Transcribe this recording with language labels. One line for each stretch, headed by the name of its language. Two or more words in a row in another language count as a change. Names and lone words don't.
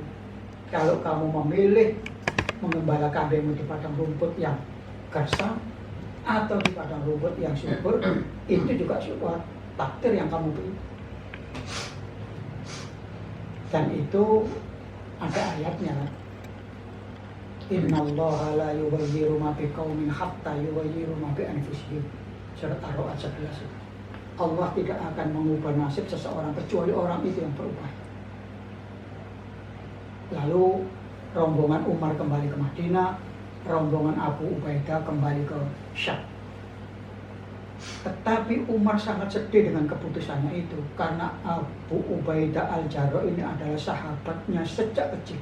Indonesian: Kalau kamu memilih mengembala kambingmu di padang rumput yang gersang atau di padang rumput yang subur, itu juga sebuah takdir yang kamu pilih. Dan itu ada ayatnya.
Arabic: إن الله لا يغير ما بقوم حتى يغيروا ما بأنفسهم.
Indonesian: Surat Ar-Ra'd 11. Allah tidak akan mengubah nasib seseorang kecuali orang itu yang berubah. Lalu rombongan Umar kembali ke Madinah, rombongan Abu Ubaidah kembali ke Syam. Tetapi Umar sangat sedih dengan keputusannya itu, karena Abu Ubaidah Al-Jarrah ini adalah sahabatnya sejak kecil.